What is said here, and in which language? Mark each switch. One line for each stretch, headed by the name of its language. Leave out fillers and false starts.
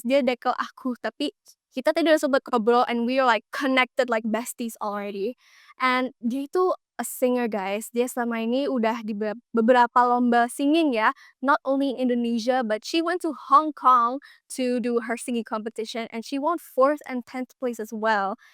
Indonesian: Dia dekel aku, tapi kita tadi udah sempet ngobrol
English: and we are like connected like besties already. And
Indonesian: dia itu
English: a singer guys.
Indonesian: Dia selama ini udah di beberapa lomba singing ya.
English: Not only in Indonesia, but she went to Hong Kong to do her singing competition and she won 4th and 10th place as well.